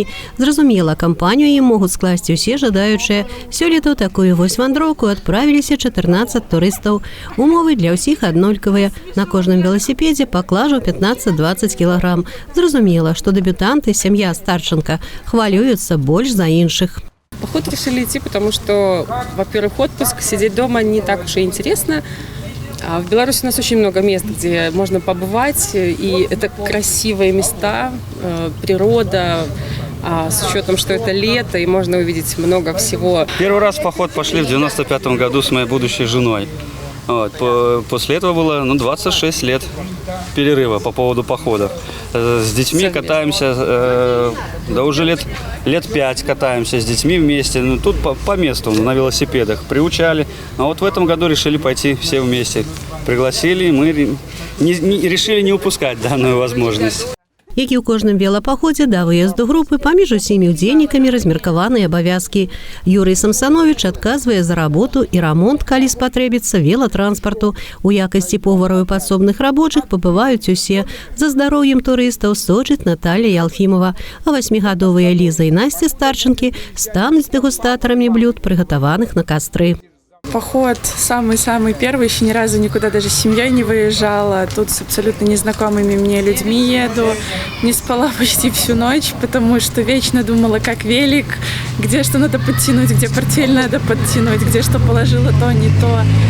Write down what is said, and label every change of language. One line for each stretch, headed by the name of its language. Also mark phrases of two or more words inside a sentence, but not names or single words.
Belarusian: Зразумела, кампанію ім могуць скласці ўсе жадаючыя. Сёлета ў такую вось вандроўку адправіліся 14 турыстаў. Умовы для ўсіх аднолькавыя. На кожным веласіпедзе паклажу 15-20 кілаграм. Зразумела, што дэбютанты, сям'я Старченко хвалююцца больш за іншых.
Russian: Поход решили идти, потому что, во-первых, отпуск, сидеть дома не так уж и интересно. А в Беларуси у нас очень много мест, где можно побывать, и это красивые места, природа, с учетом, что это лето, и можно увидеть много всего. Первый раз в поход пошли в 95-м году с моей будущей женой. Вот. После этого было 26 лет перерыва по поводу походов. С детьми катаемся, да уже лет 5 катаемся с детьми вместе. Ну, тут по месту, на велосипедах приучали. А вот в этом году решили пойти все вместе. Пригласили, и мы решили не упускать данную возможность.
Belarusian: Як і ў кожным велапаходзе да выезду групы паміж усімі ўдзельнікамі размеркаваныя абавязкі. Юрый Самсанович адказвае за работу і рамонт, калі спатрэбіцца велатранспарту. У якасці повараў і падсобных рабочых пабываюць усе. За здароўем турыстаў сочыць Наталья Ялфімова. А 8гадовыя Ліза і Насця Старченкі стануць дэгустатарамі блюд, прыгатаваных на кастры.
Russian: Поход самый-самый первый, еще ни разу никуда даже с семьей не выезжала. Тут с абсолютно незнакомыми мне людьми еду. Не спала почти всю ночь, потому что вечно думала, как велик, где что надо подтянуть, где портфель надо подтянуть, где что положила, то не то.